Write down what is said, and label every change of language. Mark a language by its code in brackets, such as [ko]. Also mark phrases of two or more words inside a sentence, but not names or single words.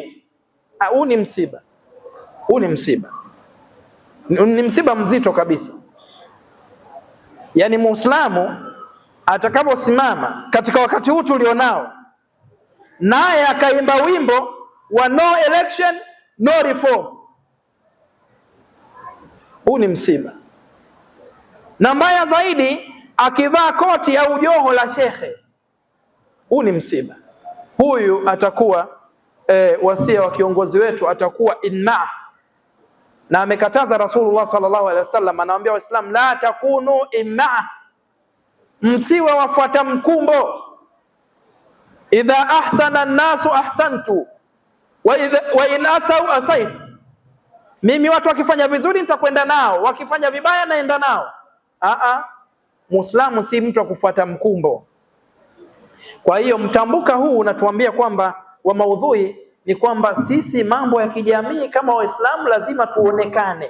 [sw] Huu ni msiba, huu ni msiba, ni msiba mzito kabisa. Yaani Muislamu atakaposimama katika wakati huu tulionao, naye akaimba wimbo wa [en] no election no reform, [sw] huu ni msiba. Na mbaya zaidi akivaa koti au joho la shekhe, huu ni msiba. Huyu atakuwa wasia wa kiongozi wetu atakuwa inma, na amekataza Rasulullah [ar] صلى الله عليه وسلم, [sw] anawaambia Waislamu, [ar] لا تكونوا إمعة, [sw] msiwe wafuata mkumbo. [ar] إذا أحسن الناس أحسنت وإن أساؤوا أسأت, [sw] mimi watu wakifanya vizuri nitakwenda nao, wakifanya vibaya naenda nao. Muislamu si mtu wa kufuata mkumbo. Kwa hiyo mtambuka huu unatuambia kwamba wa maudhui ni kwamba sisi mambo ya kijamii kama Waislamu lazima tuonekane.